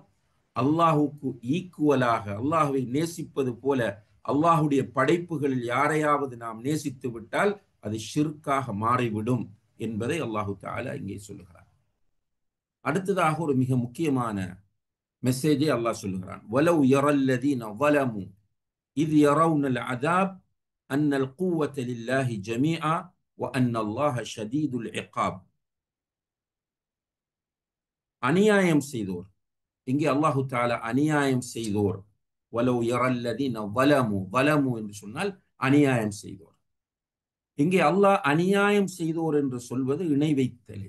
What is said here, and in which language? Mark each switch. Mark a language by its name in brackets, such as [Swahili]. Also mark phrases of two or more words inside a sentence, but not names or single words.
[Tamil] அல்லாஹுக்கு ஈக்குவலாக அல்லாஹுவை நேசிப்பது போல அல்லாஹுடைய படைப்புகளில் யாரையாவது நாம் நேசித்து விட்டால் அது ஷிர்காக மாறிவிடும் என்பதை அல்லாஹு தஆலா இங்கே சொல்லுகிறார். அடுத்ததாக ஒரு மிக முக்கியமான மெசேஜை அல்லாஹ் சொல்லுகிறான். [Arabic] ولو يرى الذين ظلموا إذ يرون العذاب أن القوة لله جميعا وأن الله شديد العقاب. [Tamil] அநியாயம் செய்தோர், இங்கே அல்லாஹு தஆலா அநியாயம் செய்தோர், [Arabic] ولو يرى الذين ظلموا [Tamil] என்று சொன்னால் அநியாயம் செய்தோர். இங்கே அல்லாஹ் அநியாயம் செய்தோர் என்று சொல்வது இணை வைத்தலை.